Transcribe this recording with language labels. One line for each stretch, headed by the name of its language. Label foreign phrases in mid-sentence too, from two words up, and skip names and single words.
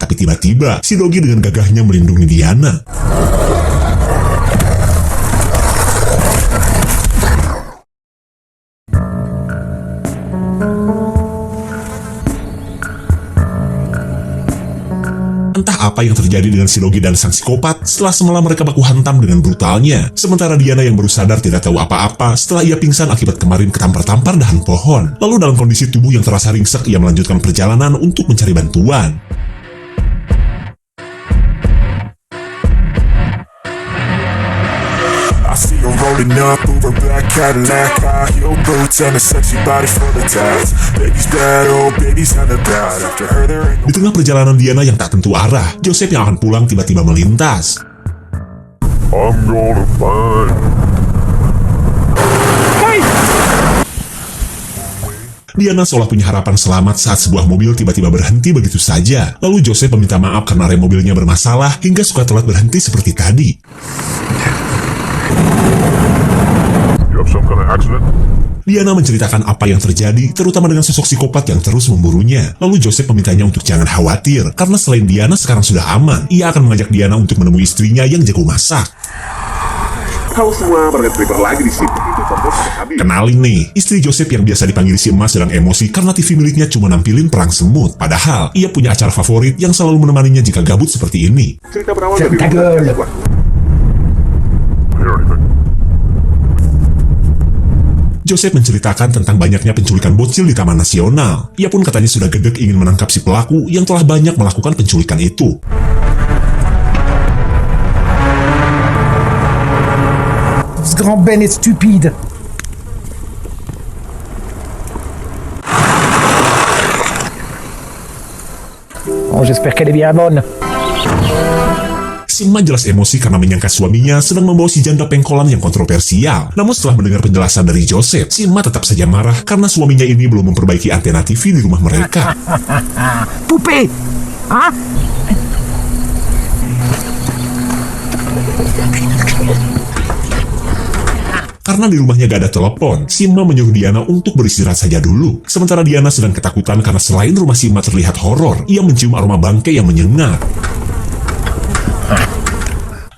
Indonesian: Tapi tiba-tiba, Shirogi dengan gagahnya melindungi Diana. Entah apa yang terjadi dengan Shirogi dan sang psikopat setelah semalam mereka baku hantam dengan brutalnya. Sementara Diana yang baru sadar tidak tahu apa-apa setelah ia pingsan akibat kemarin ketampar-tampar dahan pohon. Lalu dalam kondisi tubuh yang terasa ringsek, ia melanjutkan perjalanan untuk mencari bantuan.
English: Rolling up over black Cadillac, high heel boots and a sexy body full of tats. Baby's bad, oh baby's hella bad. After her there ain't no...
Indonesian: Di tengah perjalanan Diana yang tak tentu arah, Joseph yang akan pulang tiba-tiba melintas.
English: I'm gonna find... Hey!
Indonesian: Diana seolah punya harapan selamat saat sebuah mobil tiba-tiba berhenti begitu saja. Lalu Joseph meminta maaf karena rem mobilnya bermasalah hingga suka telat berhenti seperti tadi.
English: Some kind of accident?
Indonesian: Diana menceritakan apa yang terjadi, terutama dengan sosok psikopat yang terus memburunya. Lalu Joseph memintanya untuk jangan khawatir, karena selain Diana sekarang sudah aman, ia akan mengajak Diana untuk menemui istrinya yang jago masak. Kau semua berlibur lagi di situ. Itu foto sudah habis. Kenalin nih, istri Joseph yang biasa dipanggil si emas sedang emosi karena TV miliknya cuma nampilin perang semut. Padahal, ia punya acara favorit yang selalu menemaninya jika gabut seperti ini. Cerita berawal dari Joseph menceritakan tentang banyaknya penculikan bocil di Taman Nasional. Ia pun katanya sudah gedek ingin menangkap si pelaku yang telah banyak melakukan penculikan itu.
French: Ce grand Ben est stupide. Oh, j'espère qu'elle est bien bonne.
Indonesian: Si emak jelas emosi karena menyangka suaminya sedang membawa si janda pengkolan yang kontroversial. Namun setelah mendengar penjelasan dari Joseph, si emak tetap saja marah karena suaminya ini belum memperbaiki antena TV di rumah mereka.
French: Poupée. Hein?
Indonesian: Karena di rumahnya gak ada telepon, si emak menyuruh Diana untuk beristirahat saja dulu. Sementara Diana sedang ketakutan karena selain rumah si emak terlihat horor, ia mencium aroma bangkai yang menyengat.